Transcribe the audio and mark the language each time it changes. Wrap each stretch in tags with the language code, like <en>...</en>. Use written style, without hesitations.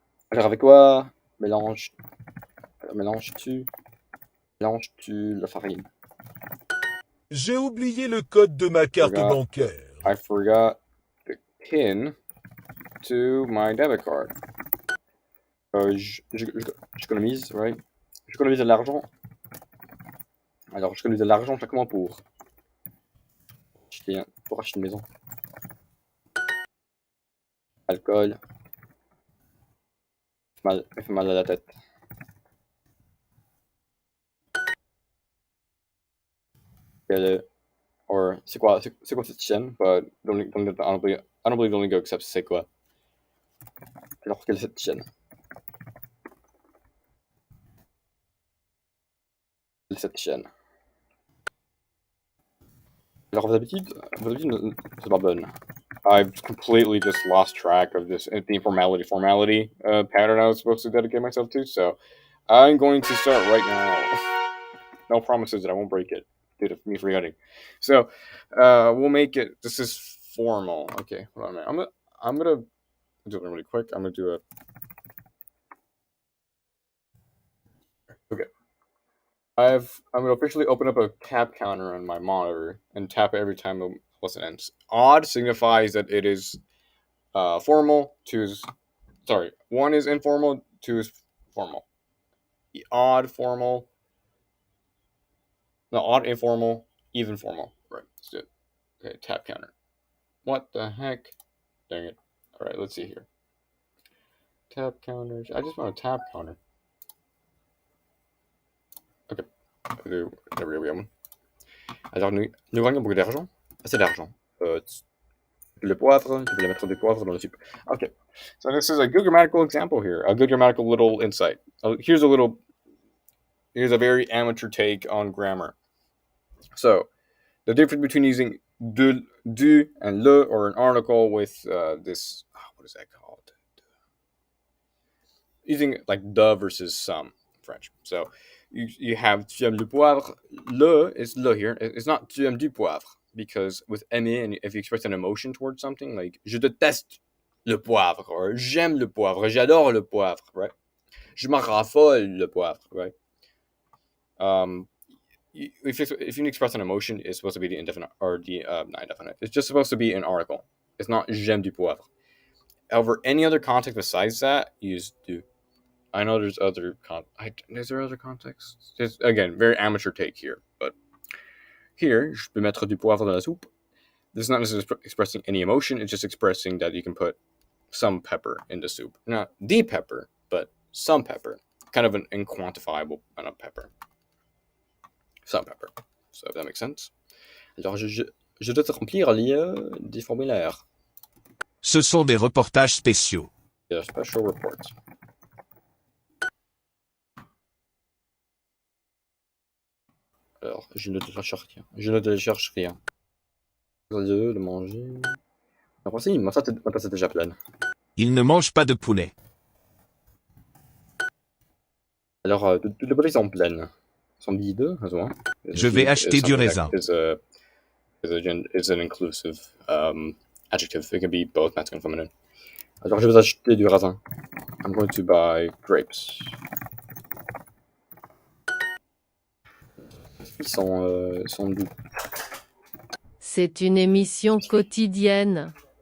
<fr>Alors avec quoi mélanges-tu la farine? J'ai oublié le code de ma carte bancaire.</fr> <en>I forgot the PIN to my debit card.</en> <fr>J'économise, right? J'économise de l'argent. Alors, j'économise de l'argent chaque mois pour acheter une maison. Alcool. Me fait mal à la tête. Or, c'est quoi cette chaîne?</fr> <en>But I don't believe Duolingo accepts</en> <fr>c'est quoi. Alors, quelle est cette chaîne? Cette chaîne. Alors, vos habitudes, c'est pas bonne.</fr> <en>I've completely just lost track of this the formality pattern I was supposed to dedicate myself to, so I'm going to start right now. No promises that I won't break it due to me forgetting. So, we'll make it. This is formal. Okay, hold on a minute. I'm gonna do it really quick. I'm gonna do a. Okay. I'm gonna officially open up a tap counter on my monitor and tap it every time the lesson ends. Odd signifies that it is formal. One is informal. Two is formal. Odd, formal. No, odd, informal, even formal. Right, let's do it. Okay, tap counter. What the heck? Dang it. Alright, let's see here. Tap counters. I just want a tap counter. Ok. There we go.</en> <fr>Alors, nous gagnons beaucoup d'argent. Assez d'argent. Le poivre, tu peux mettre des poivres dans la soupe.</fr> <en>Okay. So this is a good grammatical example here. A good grammatical little insight. Here's a very amateur take on grammar. So, the difference between using du and le or an article with this, what is that called? Using like the versus some in French. So, you have</en> <fr>tu aimes le poivre.</fr> <en>Le is le here. It's not</en> <fr>tu aimes du poivre</fr> <en>because with aimer, and if you express an emotion towards something, like</en> <fr>je déteste le poivre</fr> <en>or</en> <fr>j'aime le poivre, j'adore le poivre,</fr> <en>right?</en> <fr>Je m'en raffole le poivre, right?</fr> <en>If you express an emotion, it's supposed to be the indefinite or the not indefinite. It's just supposed to be an article. It's not</en> <fr>j'aime du poivre.</fr> <en>However, any other context besides that, use du. I know there's other is there other contexts? Just again, very amateur take here, but here,</en> <fr>je peux mettre du poivre dans la soupe.</fr> <en>This is not necessarily expressing any emotion. It's just expressing that you can put some pepper in the soup. Not the pepper, but some pepper. Kind of an inquantifiable amount of pepper. Some pepper. So if that makes sense.</en> <fr>Alors, je dois te remplir des formulaires. Ce sont des reportages spéciaux.</fr> <en>Yeah, special reports.</en> <fr>Alors, je ne télécharge rien. De manger. Alors, si, ma place est déjà pleine. Ils ne mangent pas de poulet. Alors, toutes les bouteilles sont pleines. Sont vides, heureusement. Je vais acheter du raisin.</fr> <en>Is an inclusive adjective. It can be both masculine and feminine.</en> <fr>Alors, je vais acheter du raisin.</fr> <en>I'm going to buy grapes.</en> <fr>Ils sont doux. C'est une émission quotidienne.</fr>